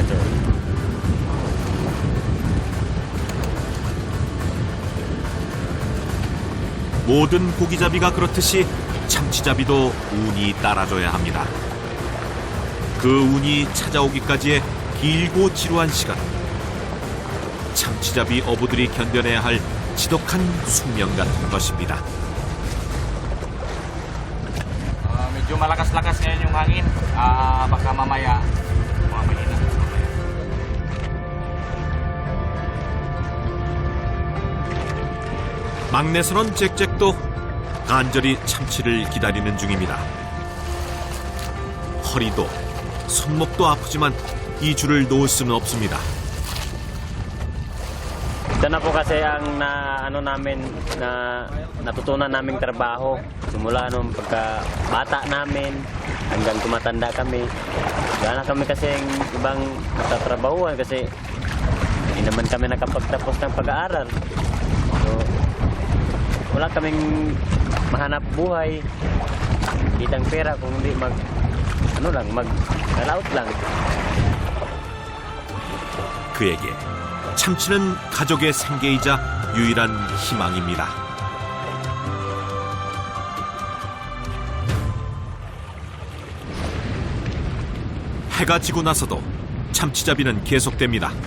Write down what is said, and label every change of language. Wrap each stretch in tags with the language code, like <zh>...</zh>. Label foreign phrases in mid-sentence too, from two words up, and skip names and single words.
<ko>모든 고기잡이가 그렇듯이 참치잡이도 운이 따라줘야 합니다. 그 운이 찾아오기까지의 길고 지루한 시간. 참치잡이 어부들이 견뎌내야 할 지독한 숙명 같은 것입니다.</ko> <tl>Medyo malakas-lakas ngayon yung hangin. Baka mamaya bumabali na.</tl> <ko>막내 선원 잭잭도 간절히 참치를 기다리는 중입니다. 허리도 손목도 아프지만 이 줄을 놓을 수는 없습니다.</ko> <tl>Ito na po kasi ang natutunan naming trabaho. Simula nung pagkabata namin hanggang tumatanda kami. Wala na kami kasing ibang natatrabahuan kasi hindi naman kami nakapagtapos ng pag-aaral. So, wala kaming mahanap buhay, kitang pera kung hindi mag-alaut lang.</tl> <ko>그에게 참치는 가족의 생계이자 유일한 희망입니다. 해가 지고 나서도 참치잡이는 계속됩니다.</ko>